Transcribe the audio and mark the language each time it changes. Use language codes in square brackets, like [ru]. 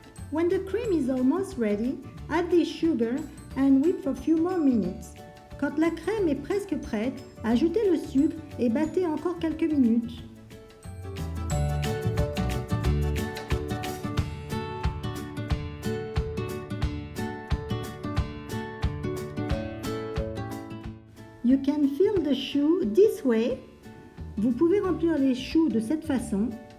[en] When the cream is almost ready, add the sugar and whip for a few more minutes. [fr] Quand la crème est presque prête, ajoutez le sucre et battez encore quelques minutes. [en] You can fill the choux this way. [fr] Vous pouvez remplir les choux de cette façon.